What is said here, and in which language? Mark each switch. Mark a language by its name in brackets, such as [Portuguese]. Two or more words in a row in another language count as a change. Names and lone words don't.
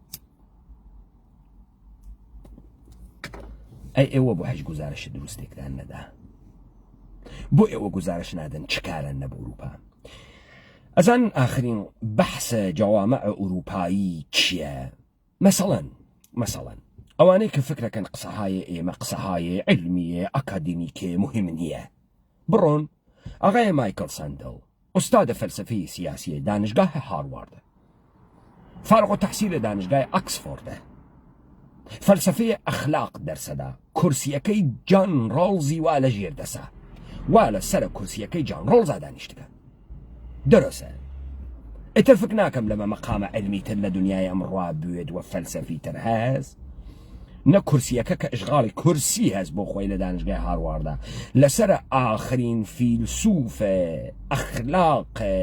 [Central Kurdish] ئەی ئێوە بۆ هیچ گزارشی دروستێکدان نەدا بۆ ئێوە گزارش نادەن چکارن نە بۆ ئوروپا ئەزان ئاخرین بەحسە جەوامع ئوروپایی چییە مثلا ئەوانەی کە فکرەکەن قسەهای ئێمە قسەهای علمیە ئەکادیمیکێ مهم نییە بڕۆن ئاغای مایکل ساندل ئوستادە فەلسفەی سیاسیە دانشگاه هاروارد [Persian] فارغ التحصیل [Central Kurdish] دانشگای ئەکسفۆردە فەلسفەی ئەخلاق دەرسەدا کورسیەکەی جان ڕۆڵزی وا لە ژێر دەسا وا لە سەرە کورسیەکەی جان ڕۆڵزا دانیشتەکە دەرەسە ئێتر فکر ناکەم لەمە مەقامە علمی تر لە دنیای ئەمڕوا بوێت وە فەلسەفی تر هەز نە کورسیەکە کە ئشغاڵی کورسی هەست بۆ خۆی لە دانشگای هارواردا لەسرە ئاخرین فیلسوفە ئەخلاق